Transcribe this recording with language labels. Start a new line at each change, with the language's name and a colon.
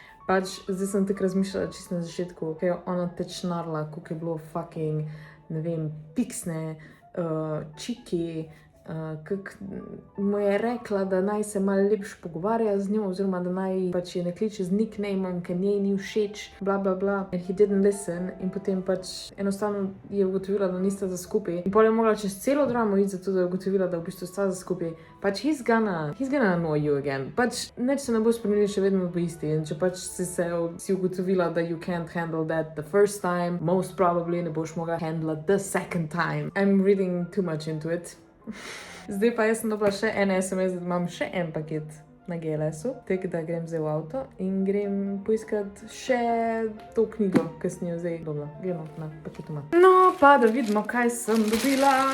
Slovenian: Pač zdaj sem tako razmišljala čisto na začetku, kaj je ona tečnarla, koliko je bilo fucking, ne vem, piksne, čiki, kak mu je rekla, da naj se malo lepš pogovarja z njo, oziroma da naj pač je ne kliče z nicknameom, ker njej ni všeč, bla bla bla.
English: And he didn't listen
Slovenian: in potem pač enostavno je ugotovila, da nista za skupaj. In potem je mogla čez celo dramo iti zato, da je ugotovila, da v bistvu sta za skupaj.
English: Pač he's gonna annoy you again.
Slovenian: Pač neč se ne bo spremenil, še vedno bo isti. In če pač si ugotovila, da
English: you can't handle that the first time, most probably
Slovenian: ne boš mogla
English: handle the second time. I'm reading too much into it.
Slovenian: Zdaj pa jaz sem dobila še en SMS, da imam še en paket na GLS-u, tako da grem zdaj v avto in grem poiskat še to knjigo, ki sem jo zdaj dobila. Gremo na paketu. No, pa da vidimo, kaj sem dobila.